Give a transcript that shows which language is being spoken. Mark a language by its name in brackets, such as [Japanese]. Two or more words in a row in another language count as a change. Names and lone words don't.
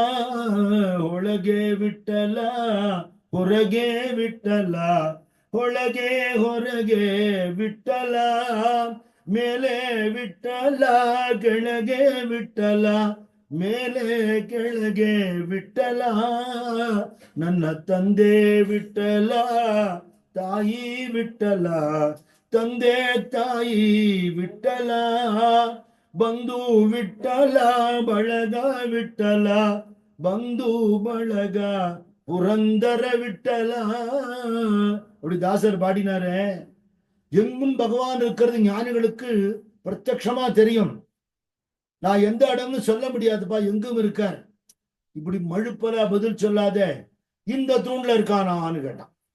[Kannada] ಒಳಗೆ ವಿಠಲ ಹೊರಗೆ ವಿಠಲ ಒಳಗೆ ಹೊರಗೆ ವಿಠಲ ಮೇಲೆ ವಿಠಲ ಕೆಳಗೆ ವಿಠಲ ಮೇಲೆ ಕೆಳಗೆ ವಿಠಲ ನನ್ನ ತಂದೆ ವಿಠಲ ತಾಯಿ ವಿಠಲ ತಂದೆ ತಾಯಿ ವಿಠಲ ಬಂಧು ವಿಠಲ ಬಳಗ ವಿಠಲ ಬಂಧು ಬಳಗ புரந்தர விட்டலா. [Tamil] அப்படி தாசர் பாடினாரே. எங்கும் பகவான் இருக்கிறது ஞானிகளுக்கு பிரத்யக்ஷமா தெரியும். நான் எந்த இடம்னு சொல்ல முடியாதுப்பா, எங்கும் இருக்கார். இப்படி மழுப்பல பதில் சொல்லாத, இந்த தூண்ல இருக்கானான்னு கேட்டான்.